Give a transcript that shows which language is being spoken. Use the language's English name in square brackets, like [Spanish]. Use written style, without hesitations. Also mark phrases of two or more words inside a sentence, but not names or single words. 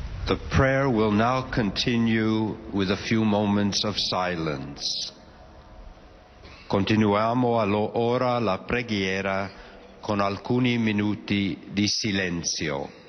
[English] The prayer will now continue with a few moments of silence. [Italian] Continuiamo ora la preghiera con alcuni minuti di silenzio.